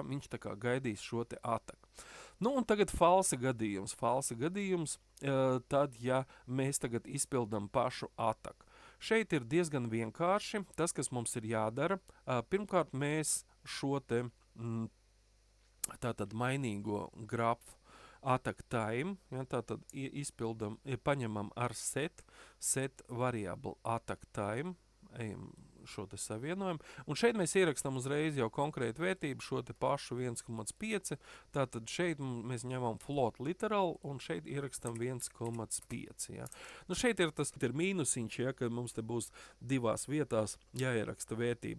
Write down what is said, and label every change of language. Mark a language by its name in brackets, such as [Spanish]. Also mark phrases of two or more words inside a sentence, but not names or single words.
[Latvian] Viņš tā kā gaidīs šo te attack. Nu, un tagad false gadījums. False gadījums, tad, ja mēs tagad izpildam pašu attack. Šeit ir diezgan vienkārši. Tas, kas mums ir jādara, pirmkārt mēs šo te tātad mainīgo grafu [English] attack time, [Latvian] ja, tātad izpildam, paņemam ar [English] set variable attack time, [Latvian] ejam šo te savienojumu, un šeit mēs ierakstam uzreiz jau konkrētu vērtību, šo te pašu 1,5, tātad šeit mēs ņemam [English] float literal, [Latvian] un šeit ierakstam 1,5, ja. Nu, šeit ir tas ir mīnusiņš, ja, kad mums te būs divās vietās jāieraksta vērtība.